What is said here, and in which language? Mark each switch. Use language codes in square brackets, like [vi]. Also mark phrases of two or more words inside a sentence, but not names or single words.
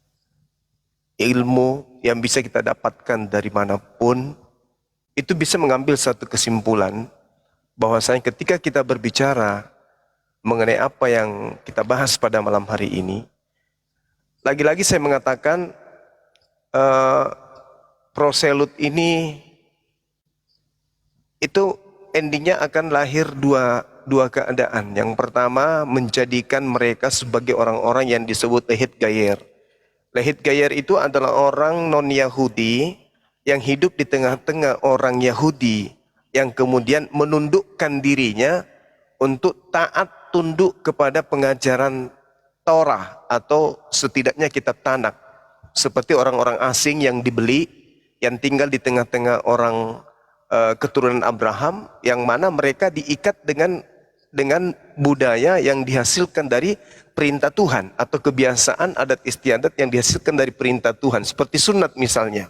[id] ilmu yang bisa kita dapatkan dari manapun, itu bisa mengambil satu kesimpulan bahwasanya ketika kita berbicara mengenai apa yang kita bahas pada malam hari ini, lagi-lagi saya mengatakan proselut ini itu endingnya akan lahir dua keadaan. Yang pertama, menjadikan mereka sebagai orang-orang yang disebut [he] להתגייר. להתגייר [id] itu adalah orang non-Yahudi yang hidup di tengah-tengah orang Yahudi, yang kemudian menundukkan dirinya untuk taat tunduk kepada pengajaran Torah atau setidaknya kitab Tanakh. Seperti orang-orang asing yang dibeli, yang tinggal di tengah-tengah orang keturunan Abraham, yang mana mereka diikat dengan budaya yang dihasilkan dari perintah Tuhan, atau kebiasaan adat istiadat yang dihasilkan dari perintah Tuhan, seperti sunat misalnya.